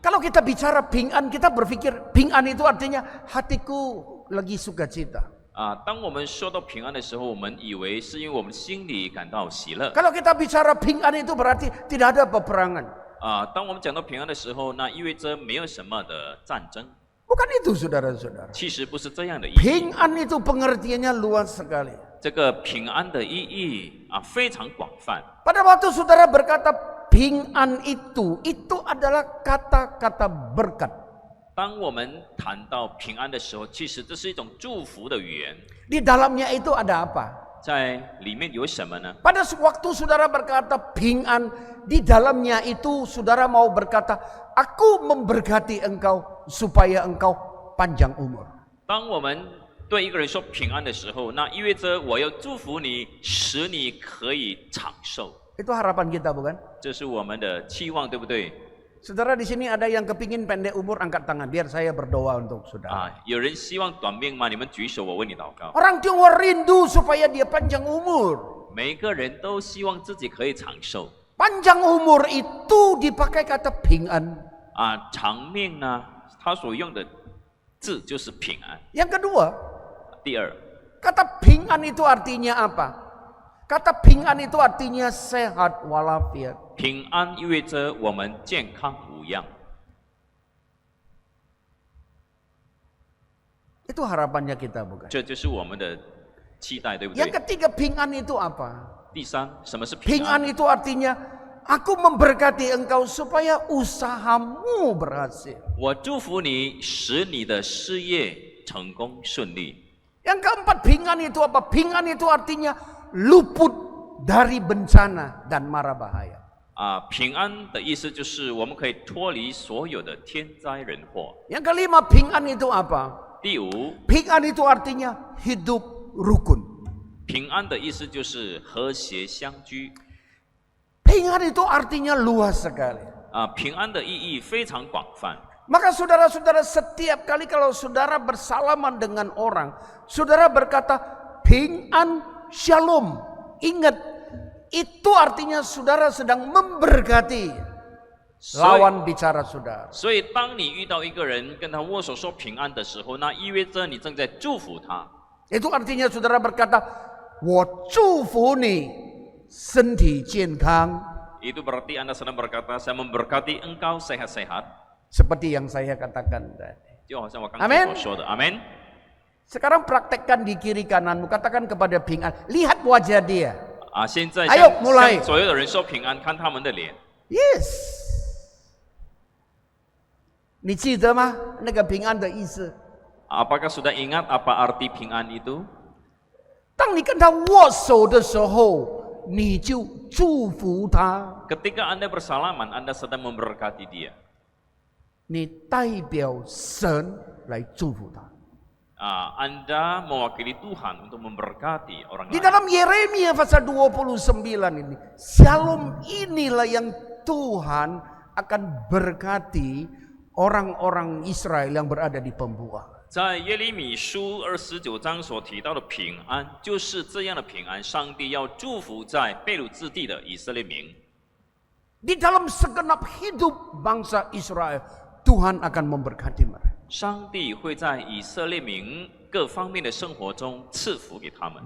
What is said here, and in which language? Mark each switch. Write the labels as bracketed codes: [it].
[id] Kalau kita bicara ping'an, kita berpikir ping'an itu artinya hatiku lagi sukacita. [zh] 当我们说到平安的时候，我们以为是因为我们心里感到喜乐。 [id] Kalau kita bicara ping'an itu berarti tidak ada peperangan. [zh] 当我们讲到平安的时候，那意味着没有什么的战争。 [id] Bukan itu saudara-saudara. [zh] 其实不是这样的意义。 [id] Ping'an itu pengertiannya luas sekali. [zh] 这个平安的意义非常广泛。 [id] Pada waktu saudara berkata ping'an itu adalah kata-kata berkat. [zh] 当我们谈到平安的时候，其实这是一种祝福的语言。 [id] Di dalamnya itu ada apa? [zh] 在里面有什么呢？ [id] Pada waktu saudara berkata ping'an, di dalamnya itu saudara mau berkata, aku memberkati engkau supaya engkau panjang umur. [zh] 当我们对一个人说平安的时候，那意味着我要祝福你，使你可以长寿。 [id] Itu harapan kita bukan? [zh] 这是我们的期望，对不对？ [id] Saudara di sini ada yang kepingin pendek umur, angkat tangan biar saya berdoa untuk saudara. [zh] 有人希望短命吗？你们举手，我为你祷告。 [id] Orang Tionghoa rindu supaya dia panjang umur. [zh] 每一个人都希望自己可以长寿。 [id] Panjang umur itu dipakai kata ping'an. [zh] 长命呢，他所用的字就是平安。 [id] Yang kedua, [zh] 第二， [id] kata ping'an itu artinya apa? Kata ping'an itu artinya sehat walafiat. [zh] 平安意味着我们健康无恙。 [id] Itu harapannya kita bukan? [zh] 这就是我们的期待，对不 [id] Yang [zh] 对？ [id] ketiga ping'an itu apa? [zh] 第三，什么是平 [id] Ping'an [zh] 安？ [id] itu artinya aku memberkati engkau supaya usahamu berhasil. [zh] 我祝福你，使你的事业成功顺利。 [id] Yang keempat ping'an itu apa? Ping'an itu artinya luput dari bencana dan mara bahaya. [zh] 平安的意思就是我们可以脱离所有的天灾人祸。 [id] Yang kelima ping'an itu apa? [zh] 第五， [id] Ping'an itu artinya hidup rukun. [zh] 平安的意思就是和谐相居。 [id] Ping'an itu artinya luas sekali. [zh] 平安的意义非常广泛。 [id] Maka saudara-saudara setiap kali kalau saudara bersalaman dengan orang, saudara berkata ping'an shalom. Ingat, itu artinya saudara sedang memberkati lawan bicara saudara. [zh] 所以，当你遇到一个人跟他握手说平安的时候，那意味着你正在祝福他。 [id] Itu artinya saudara berkata, [zh] 我祝福你身体健康. [id] Itu berarti Anda sedang berkata, saya memberkati engkau sehat-sehat. Seperti yang saya katakan tadi. [zh] 就好像我刚才所说的，阿门。 [id] Sekarang praktekkan di kiri kananmu, katakan kepada ping'an, lihat wajah dia. [zh] 现在 [id] Ayo, mulai. [zh] 向所有的人说平安，看他们的脸。 [en] Yes. [zh] 你记得吗？那个平安的意思。 [id] Apakah sudah ingat apa arti 平安itu? [zh] 当你跟他握手的时候，你就祝福他， [id] Ketika Anda bersalaman, Anda sedang memberkati dia. [zh] 你代表神来祝福他。 [id] Anda mewakili Tuhan untuk memberkati orang Di lain. dalam Yeremia pasal 29 ini, shalom inilah yang Tuhan akan berkati orang-orang Israel yang berada di pembuangan. [zh] 在耶利米书29章所提到的平安，就是这样的平安，上帝要祝福在被掳之地的以色列民。 [id] Di dalam segenap hidup bangsa Israel, Tuhan akan memberkati mereka. [zh] 上帝会在以色列民各方面的生活中赐福给他们，